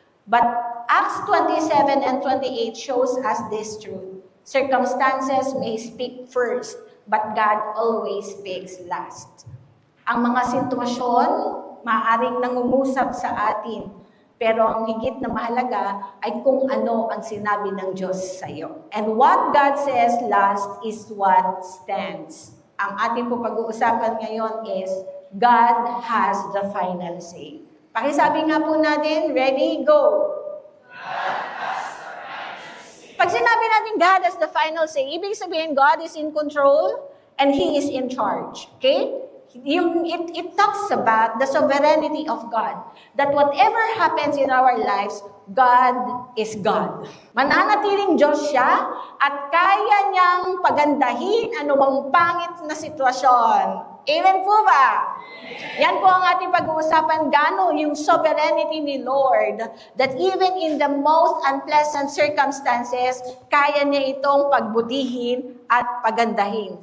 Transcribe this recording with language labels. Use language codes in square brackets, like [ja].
[en] But Acts 27 and 28 shows us this truth. Circumstances may speak first, but God always speaks last. [tl] Ang mga sitwasyon, maaaring nangungusap sa atin, pero ang higit na mahalaga ay kung ano ang sinabi ng Diyos sa iyo. [en] And what God says last is what stands. [tl] Ang ating po pag-uusapan ngayon [en] is, God has the final say. [tl] Pakisabi nga po natin, ready, go! Pag sinabi natin [en] God has the final say, [tl] ibig sabihin [en] God is in control and He is in charge. Okay? It talks about the sovereignty of God. That whatever happens in our lives, God is God. [tl] Mananatiling Diyos siya at kaya niyang pagandahin anumang pangit na sitwasyon. Amen po ba? Yan po ang ating pag-uusapan, gano yung sovereignty ni Lord, [en] that even in the most unpleasant circumstances, [tl] kaya niya itong pagbutihin at pagandahin.